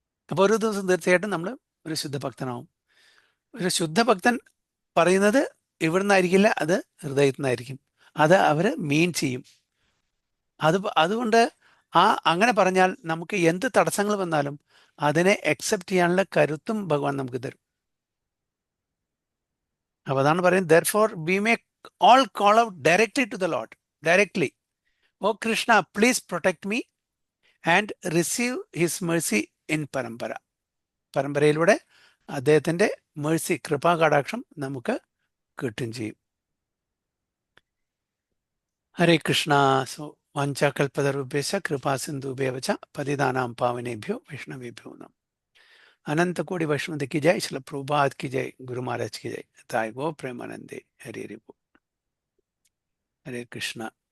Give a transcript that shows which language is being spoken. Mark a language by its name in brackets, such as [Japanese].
[Malayalam] അപ്പോൾ ഒരു ദിവസം തീർച്ചയായിട്ടും നമ്മൾ ഒരു ശുദ്ധഭക്തനാവും. ഒരു ശുദ്ധഭക്തൻ പറയുന്നത് ഇവിടുന്നായിരിക്കില്ല, അത് ഹൃദയത്തിൽ നിന്നായിരിക്കും. അത് അവർ മീൻ ചെയ്യും. അതുകൊണ്ട് അങ്ങനെ പറഞ്ഞാൽ നമുക്ക് എന്ത് തടസ്സങ്ങൾ വന്നാലും അതിനെ അക്സെപ്റ്റ് ചെയ്യാനുള്ള കരുത്തും ഭഗവാൻ നമുക്ക് തരും. അപ്പോൾ അതാണ് പറയുന്നത്, [English] therefore we may all call out directly to the Lord, directly, "Oh Krishna, please protect me and receive his mercy in parampara." [Malayalam] പരമ്പരയിലൂടെ അദ്ദേഹത്തിൻ്റെ മേഴ്സി, കൃപാകടാക്ഷം നമുക്ക് കിട്ടുകയും ചെയ്യും. [Sanskrit] ഹരേ കൃഷ്ണ. സോ വാഞ്ചാകൽപതരുഭ്യശ്ച കൃപാ സിന്ധുഭ്യവ ച പതിതാനാം പാവനേഭ്യോ വൈഷ്ണവേഭ്യോ നമഃ. [Hindi] अनंत कोटि वैष्णव की जय, श्रील प्रभुपाद की जय, गुरु महाराज की जय, ताई गो प्रेमानंदे, हरे हरे बोल, हरे कृष्णा.